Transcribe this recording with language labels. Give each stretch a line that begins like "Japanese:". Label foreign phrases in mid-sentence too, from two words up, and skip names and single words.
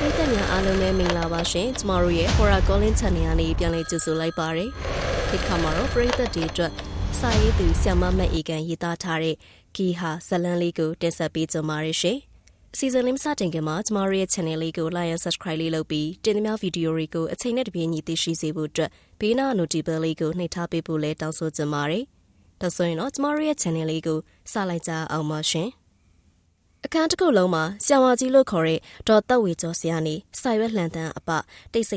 Burmese: များအားလုံးပဲမင်္ဂလာပါရှင်ကျမတို့ရဲ့ Horror Calling Channel ကနေပြန်လည်ကြိုဆိုလိုက်ပါရစေဒီခါမှာတော့ပရိသတ်တွေအတွက်စာရေးသူဆ iam မတ်အေကန်ရေးသားထားတဲ့ဂီဟာဇလန်းလေးကိုတင်ဆက်ပေးကြပါရစေအစီအစဉ်လေးမစတင်ခင်မှာကျမတို့ရဲ့ channel လေးကို
English: like and subscribe
Burmese: လေးလုပ်ပြီးတင်သမျှဗီဒီယိုတွေကိုအ ချိန်နဲ့တပြေးညီသိရှိစေဖို့အတွက်ဘေးနား notification လေးကိုနှိပ်ထားပေးဖို့လည်းတောင်းဆိုချင်ပါတယ်ဒါဆိုရင်တော့ကျမတို့ရဲ့ channel လေးကိုစလိုက်ကြအောင်ပါရှင်အခန်းတစ်ခုလုံးမှာဆရာမကြီးလို့ခေါ်တဲ့ဒေါ်သက်ဝေကျော်ဆရာနေစာရွက်လှန်တန်းအပတိတ်ဆိ